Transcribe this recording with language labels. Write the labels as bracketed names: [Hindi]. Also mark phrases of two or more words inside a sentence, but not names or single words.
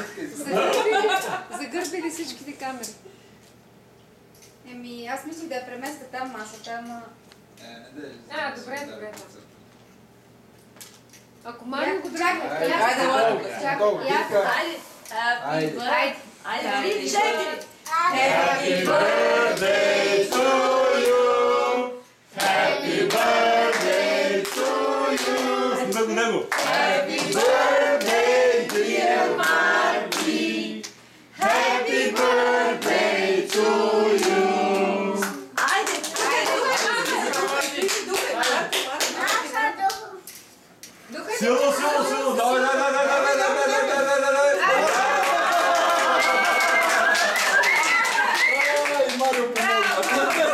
[Bulgarian] Загърбили всичките камери. Еми, аз мислих да я преместя там масата, ама... добре. Ако Марио го Чакай, драгне, Айде, ладно. чакай, Айде, Айде. айде, 3, 4. [English] Happy birthday to you! Happy birthday to you! [Bulgarian] С него! [English] Happy birthday, dear Marty! Happy birthday to you! [Bulgarian] Айде, Силно, давай! Марио помогна.